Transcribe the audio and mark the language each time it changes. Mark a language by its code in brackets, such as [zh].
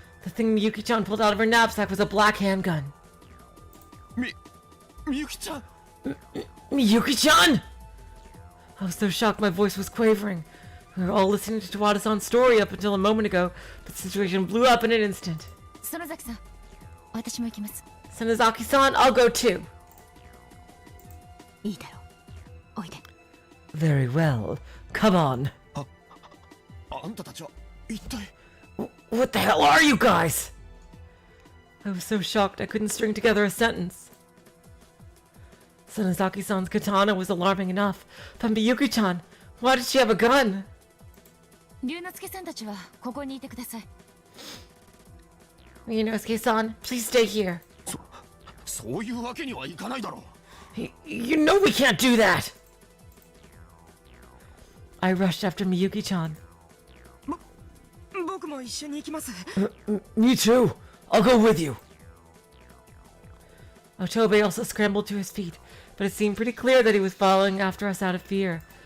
[en] The thing Miyuki-chan pulled out of her knapsack was a black handgun. [ja] みゆきちゃん [en] Miyuki-chan! I was so shocked my voice was quavering. We were all listening to Tawada-san's story up until a moment ago, but the situation blew up in an instant. [ja] 園崎さん私も行きます [en] Sonozaki-san, I'll go too. [ja] いいだろうおいで [en] Very well. Come on. [ja] あんたたちは一体 [en] What the hell are you guys? I was so shocked I couldn't string together a sentence. Sonozaki-san's katana was alarming enough, but Miyuki-chan, why did she have a gun? [ja] 龍之介さんたちはここにいてください [en] Ryunosuke-san, please stay here. [ja] そういうわけにはいかないだろう [en] You know we can't do that! I rushed after Miyuki-chan. [ja] 僕も一緒に行きます [en] Me too. I'll go with you. Otobe also scrambled to his feet, but it seemed pretty clear that he was following after us out of fear.